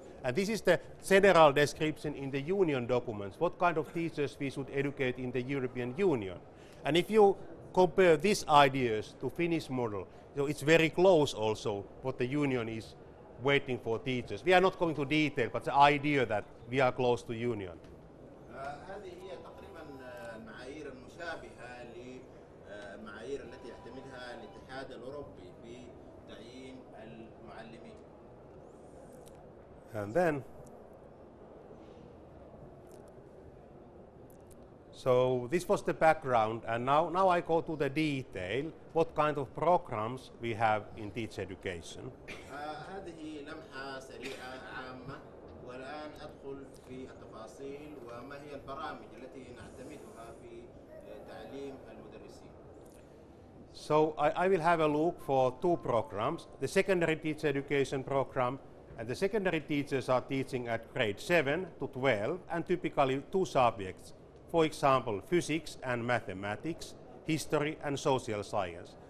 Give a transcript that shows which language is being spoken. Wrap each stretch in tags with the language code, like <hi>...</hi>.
<en>And this is the general description in the union documents, what kind of teachers we should educate in the European Union. And if you compare these ideas to Finnish model, so it's very close also what the union is waiting for teachers. We are not going to detail, but the idea that we are close to union.</en> <ar>هذه هي تقريبا المعايير المشابهة للمعايير التي يعتمدها الاتحاد الأوروبي في تعيين المعلمين.</ar> <en>And then, so this was the background, and now I go to the detail, what kind of programs we have in teacher education.</en> <ar>هذه لمحة سريعة عامة، والآن أدخل في التفاصيل وما هي البرامج التي نعتمدها في تعليم المدرسين.</ar> <en>So I will have a look for two programs, the secondary teacher education program, and the secondary teachers are teaching at grade 7 to 12 and typically two subjects, for example physics and mathematics, history and social science.</en>